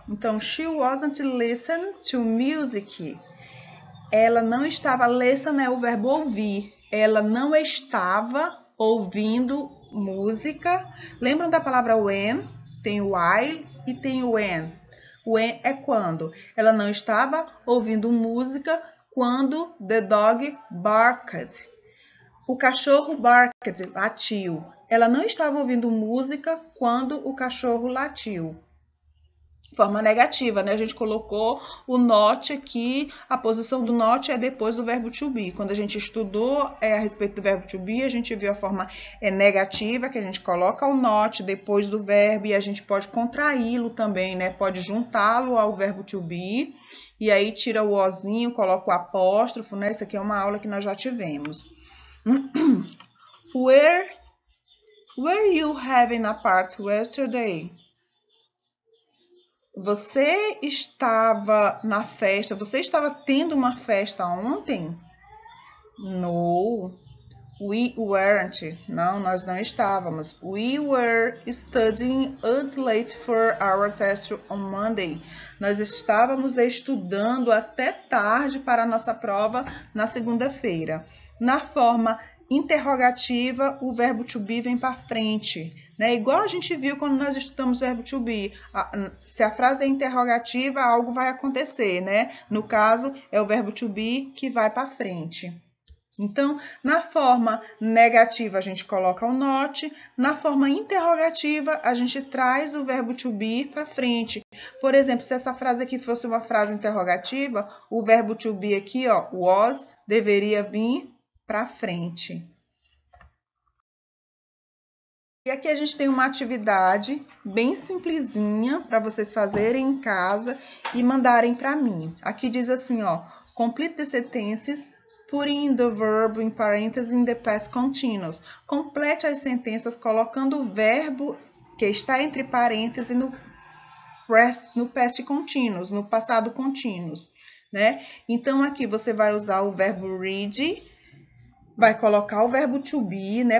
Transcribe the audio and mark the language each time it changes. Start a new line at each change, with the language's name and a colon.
English: Então, she wasn't listening to music.
Portuguese: Ela não estava, listen é o verbo ouvir. Ela não estava ouvindo música. Lembram da palavra when? Tem o while e tem o when. When é quando. Ela não estava ouvindo música quando
English: the dog barked.
Portuguese: O cachorro barked, latiu. Ela não estava ouvindo música quando o cachorro latiu. Forma negativa, né? A gente colocou o not aqui, a posição do not é depois do verbo to be. Quando a gente estudou a respeito do verbo to be, a gente viu a forma negativa, que a gente coloca o not depois do verbo e a gente pode contraí-lo também, né? Pode juntá-lo ao verbo to be e aí tira o ozinho, coloca o apóstrofo, né? Isso aqui é uma aula que nós já tivemos.
English: Were you having a party yesterday?
Portuguese: Você estava na festa? Você estava tendo uma festa ontem?
English: No, we weren't.
Portuguese: Não, nós não estávamos.
English: We were studying until late for our test on Monday.
Portuguese: Nós estávamos estudando até tarde para a nossa prova na segunda-feira. Na forma interrogativa, o verbo to be vem para frente, né? Igual a gente viu quando nós estudamos o verbo to be. Se a frase é interrogativa, algo vai acontecer, né? No caso, é o verbo to be que vai para frente. Então, na forma negativa, a gente coloca o not. Na forma interrogativa, a gente traz o verbo to be para frente. Por exemplo, se essa frase aqui fosse uma frase interrogativa, o verbo to be aqui, ó, was, deveria vir para frente. E aqui a gente tem uma atividade bem simplesinha para vocês fazerem em casa e mandarem para mim. Aqui diz assim, ó,
English: complete the sentences putting the verb in parentheses in the past continuous.
Portuguese: Complete as sentenças colocando o verbo que está entre parênteses no past continuous, no passado contínuo, né? Então, aqui você vai usar o verbo read, vai colocar o verbo to be, né?